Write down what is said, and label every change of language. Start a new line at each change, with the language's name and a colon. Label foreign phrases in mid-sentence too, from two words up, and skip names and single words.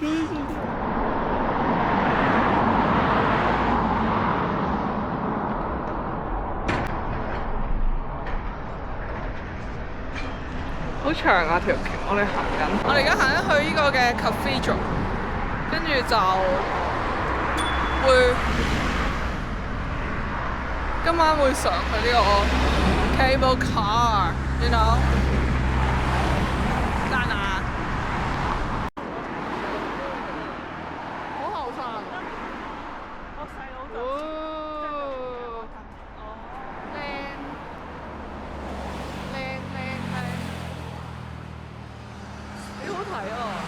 Cantonese: 好長啊條橋，我哋行緊。我哋而家行緊去呢個嘅 cathedral， 跟住就會今晚會上去呢個
English: cable car， you know？
Cantonese: 讚啊！好後生。我細佬就哦，靚，幾好睇啊！